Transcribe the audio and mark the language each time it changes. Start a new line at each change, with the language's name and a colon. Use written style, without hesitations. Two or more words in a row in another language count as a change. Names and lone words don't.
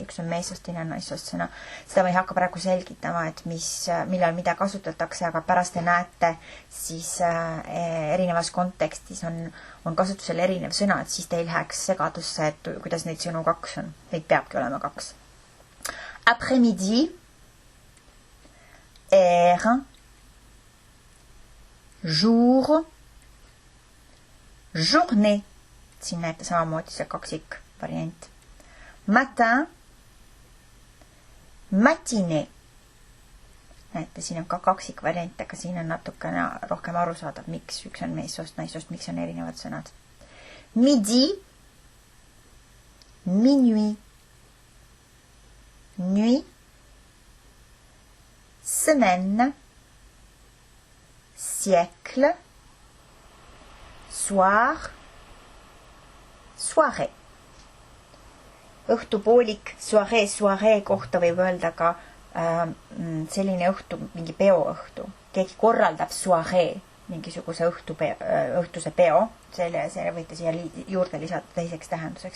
Estonian: Üks on meesost, teine on naissost sõna. Seda ma ei hakka praegu selgitama, et millal mida kasutatakse, aga pärast te näete siis erinevas kontekstis on kasutusel erinev sõna, et siis teil läheks segadusse, et kuidas neid sõnu kaks on. Neid peabki olema kaks.
French: Après-midi, heure, jour, journée,
Estonian: siin näete samamoodi see kaksik variant.
French: Matin, matinée.
Estonian: Näete, siin on ka kaksik variant, aga siin on natukene rohkem aru saadav, miks üks on meessoost, naisoost, miks on erinevad sõnad.
French: Midi, minuit, nuit, semaine, siècle, soir, soirée.
Estonian: Õhtupoolik, soiree kohta võib öelda ka selline õhtu, mingi peoõhtu. Keegi korraldab soiree, mingisuguse õhtuse peo. Selle võite siia juurde lisada teiseks tähenduseks.